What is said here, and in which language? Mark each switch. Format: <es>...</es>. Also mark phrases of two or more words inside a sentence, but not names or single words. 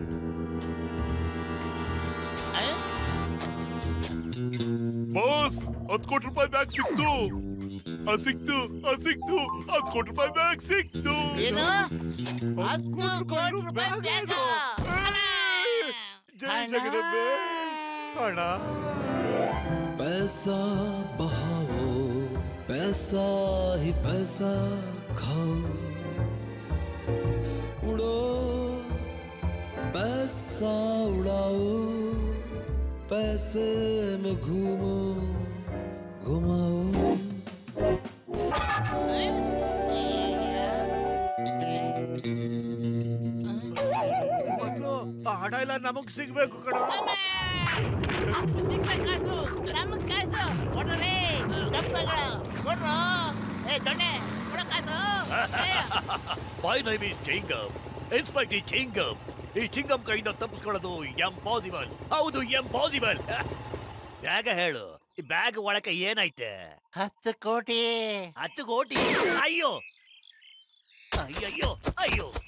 <kn>ಬಾಸ್, 10 ಕೋಟಿ ರೂಪಾಯಿ ಬ್ಯಾಗ್ ಸಿಕ್ತು. ಸಿಕ್ತು 10 ಕೋಟಿ ರೂಪಾಯಿ ಬ್ಯಾಗ್ ಸಿಕ್ತು. ಏನು? 10 ಕೋಟಿ ರೂಪಾಯಿ ಬ್ಯಾಗ್? ಜೈ ಜಗದಂಬೆ. ಅಣ್ಣ,</kn> <hi>पैसा बहाओ, पैसा ही पैसा खाओ, उड़ो पैसा उड़ाओ, पैसे में घूमो घुमाओ.</hi> <kn>ಹಣ ಎಲ್ಲ ನಮಗ್ ಸಿಗ್ಬೇಕು ಕಣ.</kn> <en>My name is</en> <kn>ಚಿಂಗಮ್, ಇನ್ಸ್ಪೆಕ್ಟರ್ ಚಿಂಗಮ್. ಈ ಚಿಂಗಮ್ ಕೈಯಿಂದ ತಪ್ಪಿಸ್ಕೊಳ್ಳೋದು ಇಂಪಾಸಿಬಲ್. ಹೌದು, ಇಂಪಾಸಿಬಲ್. ಬ್ಯಾಗ ಹೇಳು, ಈ ಬ್ಯಾಗ್ ಒಳಕ್ಕೆ ಏನೈತೆ? 10 ಕೋಟಿ. 10 ಕೋಟಿ? ಅಯ್ಯೋ ಅಯ್ಯಯ್ಯೋ ಅಯ್ಯೋ.</kn>